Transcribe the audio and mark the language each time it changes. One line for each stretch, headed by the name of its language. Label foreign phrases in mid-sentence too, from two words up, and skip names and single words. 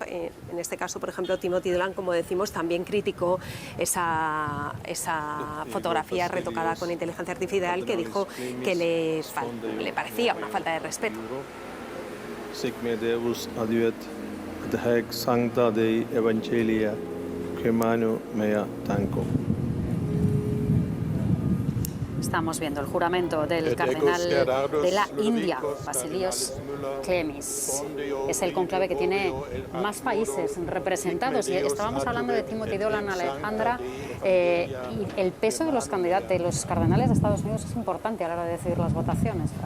Spanish: En este caso, por ejemplo, Timothy Dolan, como decimos, también criticó esa fotografía retocada con inteligencia artificial, que dijo que le parecía una falta de respeto.
Latin: Sic me Deus adiuvet, et haec Sancta Dei Evangelia, quae manu mea tango.
Spanish: Estamos viendo el juramento del cardenal de la India, Basilios Klemis. Es el conclave que tiene más países representados. Y estábamos hablando de Timothy Dolan, Alejandra, y el peso de los candidatos, de los cardenales de Estados Unidos es importante a la hora de decidir las votaciones, Fran.